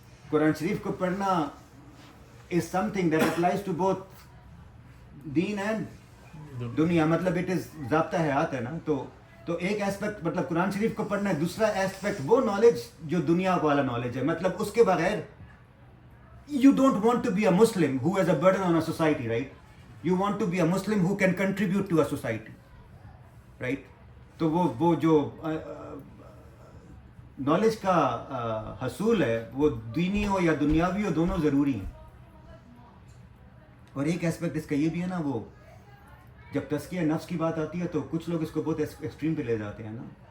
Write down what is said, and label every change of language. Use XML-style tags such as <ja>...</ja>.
<hi>कुरान शरीफ को पढ़ना</hi> <en>Is something that applies to both दीन and दुनिया.</en> <hi>मतलब</hi> <en>it is</en> <hi>ज़ाब्ता हयात है ना. तो एक एस्पेक्ट मतलब कुरान शरीफ को पढ़ना है. दूसरा एस्पेक्ट वो नॉलेज जो दुनिया वाला नॉलेज है. मतलब उसके बगैर</hi> <en>You don't want to be a Muslim who has a burden on a society, right. You want to be a Muslim who can contribute to a society, right?</en> <hi>तो वो जो नॉलेज का हसूल है वो दीनी हो या दुनियावी हो, दोनों ज़रूरी हैं. और एक एस्पेक्ट इसका ये भी है ना, वो जब तज़किया नफ्स की बात आती है तो कुछ लोग इसको बहुत एक्सट्रीम पे ले जाते हैं ना.</hi>